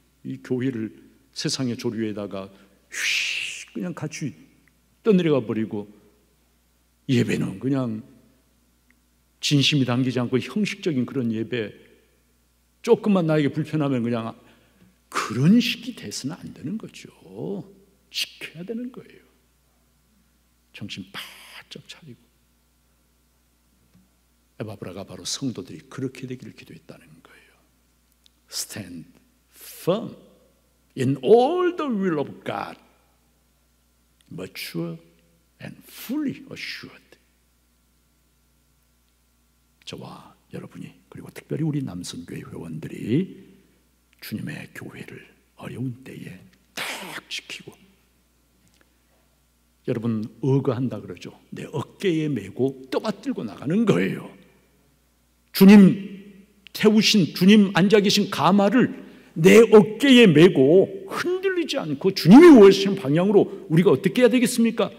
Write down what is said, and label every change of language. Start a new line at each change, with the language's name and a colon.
Korean: 이 교회를 세상의 조류에다가 그냥 같이 떠내려가 버리고, 예배는 그냥 진심이 담기지 않고 형식적인 그런 예배, 조금만 나에게 불편하면 그냥, 그런 식이 돼서는 안 되는 거죠. 지켜야 되는 거예요. 정신 바짝 차리고. 에바브라가 바로 성도들이 그렇게 되기를 기도했다는 거예요.
English: Stand firm in all the will of God, mature and fully assured.
Korean: 저와 여러분이, 그리고 특별히 우리 남성교회 회원들이 주님의 교회를 어려운 때에 딱 지키고, 여러분 어거한다 그러죠. 내 어깨에 메고 떠받들고 나가는 거예요. 주님 태우신, 주님 앉아 계신 가마를 내 어깨에 메고 흔들리지 않고 주님이 원하시는 방향으로 우리가 어떻게 해야 되겠습니까?